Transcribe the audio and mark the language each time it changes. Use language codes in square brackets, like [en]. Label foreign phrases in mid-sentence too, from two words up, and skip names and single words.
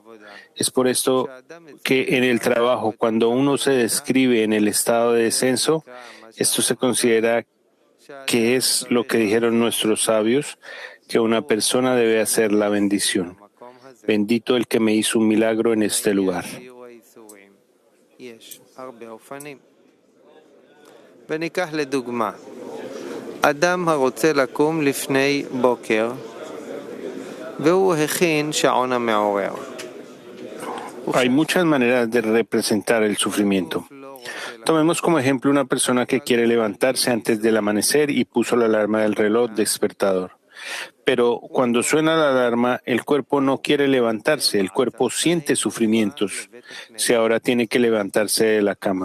[es] Es por esto que en el trabajo, cuando uno se describe en el estado de descenso, esto se considera que es lo que dijeron nuestros sabios, que una persona debe hacer la bendición. Bendito el que me hizo un milagro en este lugar. [he] אדם הרוצה לקום לפני בוקר והוא הכין שעון המעורר. [es] Hay muchas maneras de representar el sufrimiento. Tomemos como ejemplo una persona que quiere levantarse antes del amanecer y puso la alarma del reloj despertador. Pero cuando suena la alarma, el cuerpo no quiere levantarse, el cuerpo siente sufrimientos si ahora tiene que levantarse de la cama.